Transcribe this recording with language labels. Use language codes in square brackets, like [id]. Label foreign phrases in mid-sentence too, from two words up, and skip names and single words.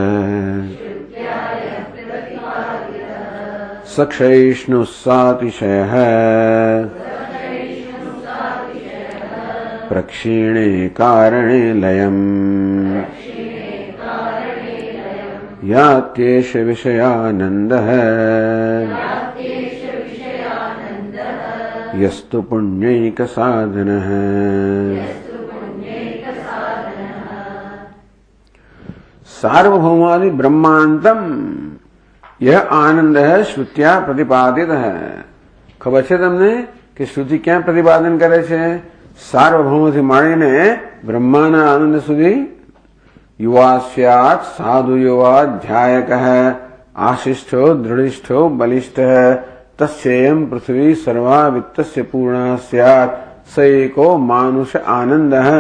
[sa] સક્ષૈષ્ણુઃ સાતિશયઃ પ્રક્ષીણે કારણે લયમ યાત્યેષ વિષયાનંદઃ યસ્તુ પુણ્યૈક સાધનઃ. सार्वभौमादि ब्रह्मांतम [hi] यह आनंद है श्रुत्या प्रतिपादित है. [gu] खबर છે તમને કે શ્રુતિ ક્યાં પ્રતિપાદન કરે છે? સાર્વભૌમથી માંડીને બ્રહ્માના આનંદ સુધી. [sa] યુવાસ્યાત સાધુ યુવાધ્યાયક આશિષ્ઠો દૃઢિષ્ઠો બલિષ્ઠ તસ્યેયમ પૃથ્વી સર્વા વિત્તસ્ય પૂર્ણા સ્યાત સ એકો માનુષ આનંદ.